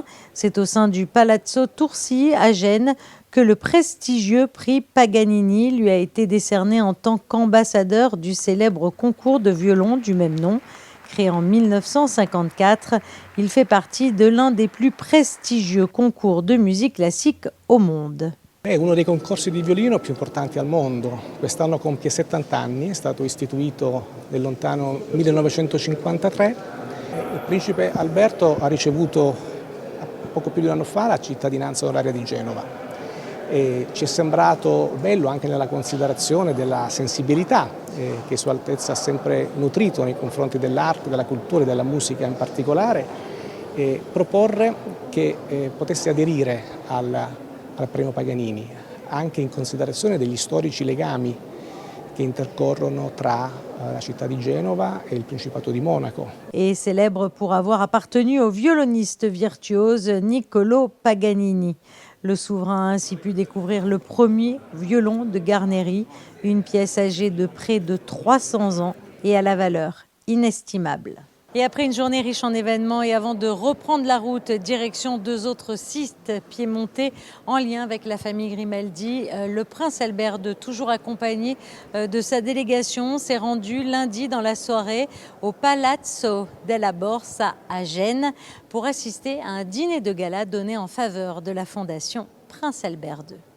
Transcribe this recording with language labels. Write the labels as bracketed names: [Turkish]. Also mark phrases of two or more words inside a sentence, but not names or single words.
[French] C'est au sein du Palazzo Tursi à Gênes que le prestigieux prix Paganini lui a été décerné en tant qu'ambassadeur du célèbre concours de violon du même nom. Créé en 1954, il fait partie de l'un des plus prestigieux concours de musique classique au monde. [Italian] È uno dei concorsi di violino più importanti al mondo. Quest'anno compie 70 anni, è stato istituito nel lontano 1953. Il principe Alberto ha ricevuto poco più di un anno fa la cittadinanza onoraria di Genova. E ci è sembrato bello anche nella considerazione della sensibilità che Sua Altezza ha sempre nutrito nei confronti dell'arte, della cultura e della musica in particolare, proporre che potesse aderire al premio Paganini, anche in considerazione degli storici legami che intercorrono tra la città di Genova [French] et le [Italian] Principato di Monaco. [French] Et célèbre pour avoir appartenu au violoniste virtuose Niccolò Paganini. Le souverain a ainsi pu découvrir le premier violon de Garneri, une pièce âgée de près de 300 ans et à la valeur inestimable. Et après une journée riche en événements et avant de reprendre la route direction deux autres sites piémontais en lien avec la famille Grimaldi, le prince Albert II, toujours accompagné de sa délégation, s'est rendu lundi dans la soirée au Palazzo della Borsa à Gênes pour assister à un dîner de gala donné en faveur de la fondation Prince Albert II.